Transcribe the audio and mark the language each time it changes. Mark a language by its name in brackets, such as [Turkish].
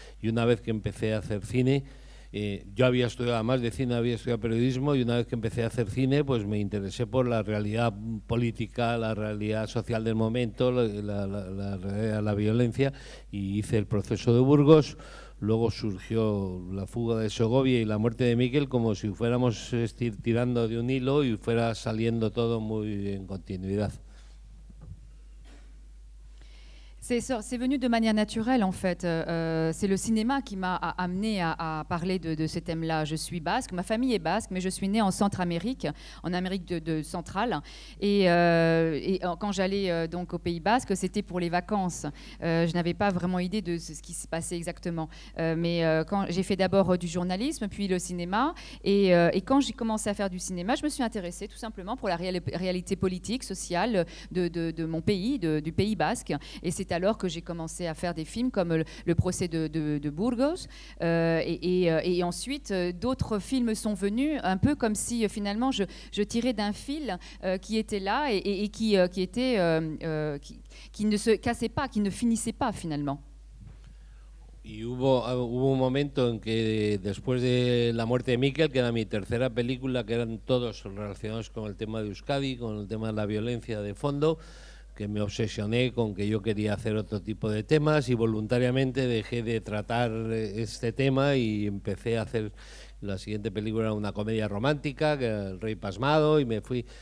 [Spanish] Y una vez que empecé a hacer cine, yo había estudiado, además de cine, había estudiado periodismo, y una vez que empecé a hacer cine, pues me interesé por la realidad política, la realidad social del momento, la violencia, y hice el proceso de Burgos. Luego surgió la fuga de Segovia y la muerte de Miquel, como si fuéramos tirando de un hilo y fuera saliendo todo muy en continuidad. [French] C'est venu de manière naturelle en fait. C'est le cinéma qui m'a amené à parler de ce thème-là. Je suis basque, ma famille est basque, mais je suis née en Centre-Amérique, en Amérique centrale. Et quand j'allais donc au Pays Basque, c'était pour les vacances. Je n'avais pas vraiment idée de ce qui se passait exactement. Mais quand j'ai fait d'abord du journalisme, puis le cinéma. Et quand j'ai commencé à faire du cinéma, je me suis intéressée tout simplement pour la réalité politique, sociale de mon pays, du Pays Basque. Et c'est alors que j'ai commencé à faire des films comme le procès de Burgos. Et ensuite, d'autres films sont venus, un peu comme si finalement je tirais d'un fil qui était là et qui ne se cassait pas, qui ne finissait pas finalement. [Spanish] Y hubo un momento en que después de la muerte de Miquel, que era mi tercera película, que eran todos relacionados con el tema de Euskadi, con el tema de la violencia de fondo, que me obsesioné con que yo quería hacer otro tipo de temas y voluntariamente dejé de tratar este tema y empecé a hacer la siguiente película, una comedia romántica, que era El Rey Pasmado, y me fui.